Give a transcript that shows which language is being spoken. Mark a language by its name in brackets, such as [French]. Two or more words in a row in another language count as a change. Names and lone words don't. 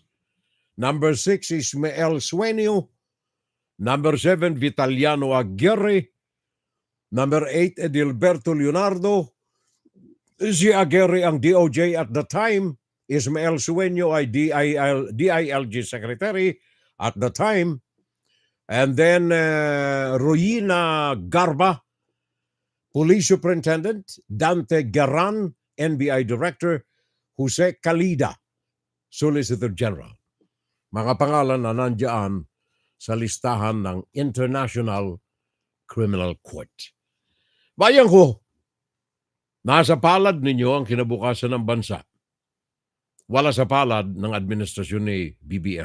[English] Number 6 is Ismael Sueño. Number 7, Vitaliano Aguirre. Number 8, Edilberto Leonardo. [Filipino] Si Aguirre ang DOJ [English] at the time. [Filipino] Ismael Sueño ay DILG Secretary [English] at the time. And then Royina Garba, Police Superintendent. Dante Garan, NBI Director. Jose Calida, Solicitor General. [Filipino] Mga pangalan na nandiyan sa listahan ng International Criminal Court. Bayan ko, nasa palad ninyo ang kinabukasan ng bansa. Wala sa palad ng administrasyon ni BBM.